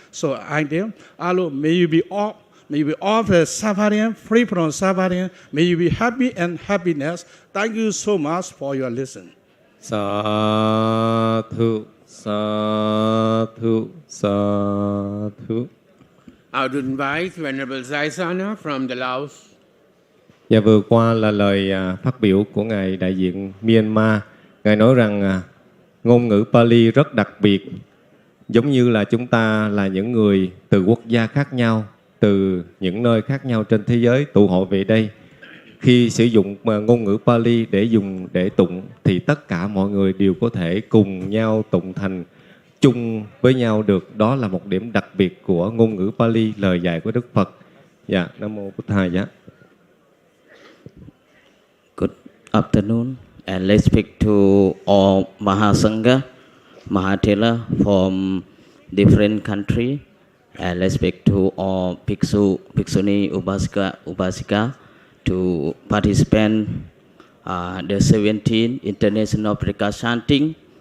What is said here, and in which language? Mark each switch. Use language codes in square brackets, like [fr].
[en] So I think, Allah, may you be all. May you be off the suffering, free from suffering. May you be happy and happiness. Thank you so much for your listen. [pi] Sadhu, sadhu, sadhu. [en] I would invite Venerable Zaisana from the Laos. [vi] Và vừa qua là lời phát biểu của Ngài đại diện Myanmar. Ngài nói rằng ngôn ngữ Pali rất đặc biệt, giống như là chúng ta là những người từ quốc gia khác nhau, từ những nơi khác nhau trên thế giới tụ hội về đây. Khi sử dụng ngôn ngữ Pali để dùng để tụng thì tất cả mọi người đều có thể cùng nhau tụng thành chung với nhau được. Đó là một điểm đặc biệt của ngôn ngữ Pali, lời dạy của Đức Phật. Dạ, Nam mô Bụt Thầy. Dạ. [en] Good afternoon and let's speak to all Mahasangha, Mahathera from different country and let's speak to all Bhiksu, Bhikshuni, Upasika, Upasika to participate the 17th International Chanting.